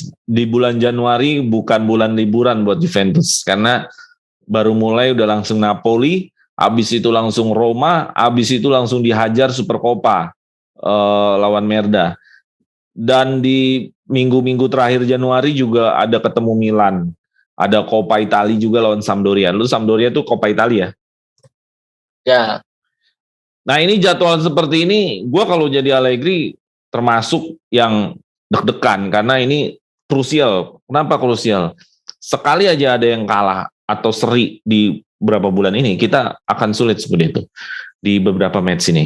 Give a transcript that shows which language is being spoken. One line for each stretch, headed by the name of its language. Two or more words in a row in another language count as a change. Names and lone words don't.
Indonesian: Di bulan Januari bukan bulan liburan buat Juventus, karena baru mulai udah langsung Napoli, habis itu langsung Roma, habis itu langsung dihajar Super Coppa lawan Merda. Dan di minggu-minggu terakhir Januari juga ada ketemu Milan. Ada Coppa Italia juga lawan Sampdoria. Lu Sampdoria tuh Coppa Italia? Ya. Nah ini jadwal seperti ini, gue kalau jadi Allegri termasuk yang deg-degan, karena ini krusial. Kenapa krusial? Sekali aja ada yang kalah atau seri di beberapa bulan ini, kita akan sulit seperti itu di beberapa match ini.